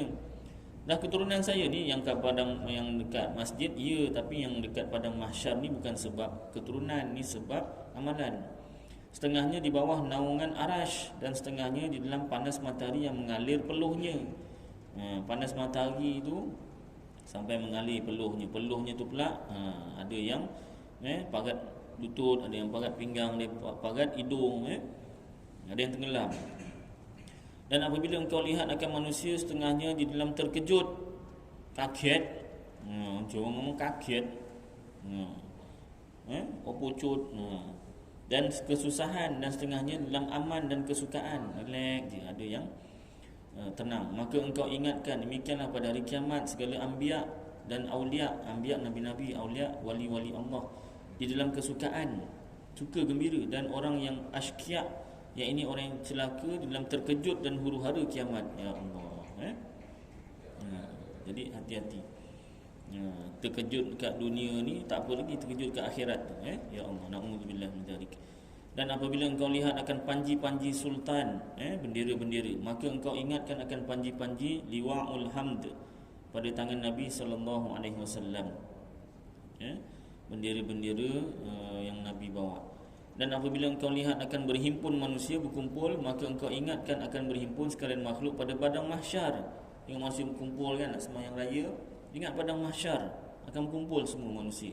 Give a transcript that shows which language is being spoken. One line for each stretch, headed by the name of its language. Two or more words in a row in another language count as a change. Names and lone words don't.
Malay: Dah keturunan saya ni yang dekat masjid, ya, tapi yang dekat padang mahsyar ni bukan sebab keturunan, ni sebab amalan. setengahnya di bawah naungan arash, dan setengahnya di dalam panas matahari yang mengalir peluhnya. Panas matahari itu sampai mengalir peluhnya. Peluhnya tu pula ada yang pagat lutut, ada yang pagat pinggang, ada yang pagat hidung, ada yang tenggelam. Dan apabila engkau lihat akan manusia, setengahnya di dalam terkejut, kaget, orang ngomong kaget, pucut, dan kesusahan, dan setengahnya dalam aman dan kesukaan, relax je, ada yang tenang. Maka engkau ingatkan, demikianlah pada hari kiamat segala anbiya dan aulia, anbiya nabi-nabi, aulia wali-wali Allah, di dalam kesukaan, suka gembira, dan orang yang asyqiya, yang ini orang yang celaka, di dalam terkejut dan huru-hara kiamat. Ya Allah, jadi hati-hati. Terkejut dekat dunia ni, tak apa lagi terkejut dekat akhirat tu. Ya Allah,
Arabic: نعوذ بالله من ذلك.
Malay: Dan apabila engkau lihat akan panji-panji sultan, bendera-bendera, maka engkau ingatkan akan panji-panji
Arabic: لواء الحمد
Malay: pada tangan Nabi
Arabic: صلى الله عليه وسلم.
Malay: Bendera-bendera yang Nabi bawa. Dan apabila engkau lihat akan berhimpun manusia berkumpul, maka engkau ingatkan akan berhimpun sekalian makhluk pada padang mahsyar. Yang masih berkumpul kan nak sembahyang raya, ingat padang mahsyar akan berkumpul semua manusia.